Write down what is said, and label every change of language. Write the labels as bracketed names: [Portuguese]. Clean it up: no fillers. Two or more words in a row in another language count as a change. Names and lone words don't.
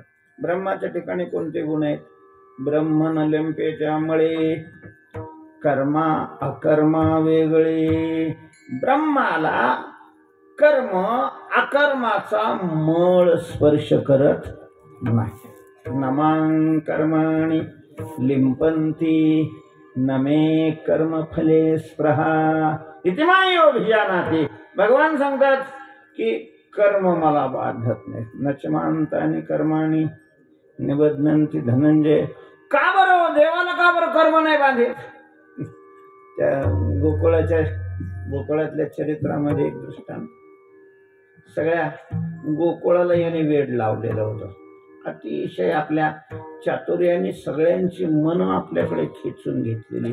[Marathi] ब्रह्माच्या ठिकाणी कोणते गुण आहेत? ब्रह्म न लिंपे त्यामुळे कर्मा अकर्मा वेगळे. ब्रह्माला कर्म अकर्माचा मळ स्पर्श करत नाही. [Sanskrit] नमां कर्माणि लिंपंती न मे कर्मफले स्पृहा इति मायोभिजानाति. [Marathi] भगवान सांगतात की कर्म मला बाधत नाही. [Sanskrit] नचमांतानि कर्माणि निबध्नन्ति धनंजय. [Marathi] का बरं देवाला का बरं कर्म नाही बांधेल? त्या गोकुळातल्या चरित्रामध्ये एक दृष्टांत. सगळ्या गोकुळाला याने वेड लावलेलं होतं. अतिशय आपल्या चातुर्याने सगळ्यांची मन आपल्याकडे खेचून घेतलेली.